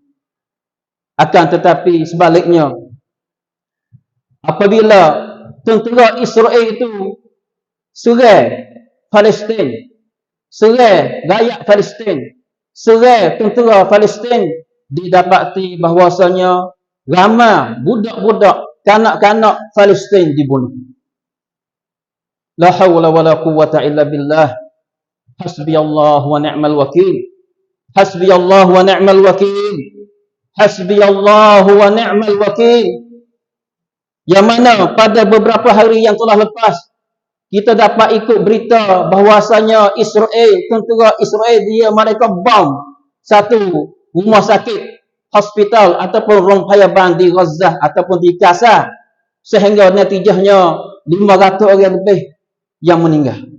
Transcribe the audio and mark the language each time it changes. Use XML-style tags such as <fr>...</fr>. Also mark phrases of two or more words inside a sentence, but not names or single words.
<ms>Akan tetapi sebaliknya, apabila tentera Israel itu serang Palestin, serang rakyat Palestin, serang tentera Palestin, didapati bahawasanya ramai budak-budak, kanak-kanak Palestin dibunuh.</ms> <ar>لا حول ولا قوة إلا بالله. حسبي الله ونعم الوكيل. حسبي الله ونعم الوكيل. حسبي الله ونعم الوكيل.</ar> <ms>Yang mana pada beberapa hari yang telah lepas, kita dapat ikut berita bahawasanya Israel, tentera Israel mereka bom satu rumah sakit, hospital ataupun rumah payabang di Gaza ataupun di Gaza, sehingga natijahnya 500 orang lebih yang meninggal.</ms>